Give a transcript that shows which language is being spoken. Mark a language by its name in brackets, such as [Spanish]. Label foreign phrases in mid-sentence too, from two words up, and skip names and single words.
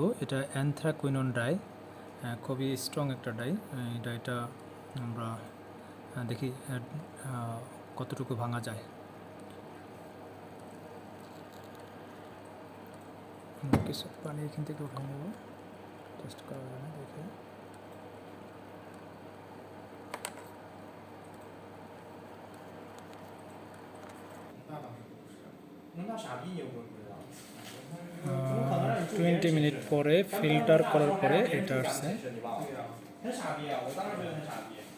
[Bangla] এটা অ্যানথ্রাকুইনন ডাই, খুবই স্ট্রং একটা ডাই। এই ডাইটা আমরা দেখি কতটুকু ভাঙা যায়। কিছু পানি এখান থেকে উঠে নেব, টেস্ট করার জন্য। দেখি [Chinese] 那傻逼你不知道。 [Bangla] 20 মিনিট পরে ফিল্টার করার পরে এটা আসছে। [Chinese] 很傻逼啊！我当时觉得很傻逼。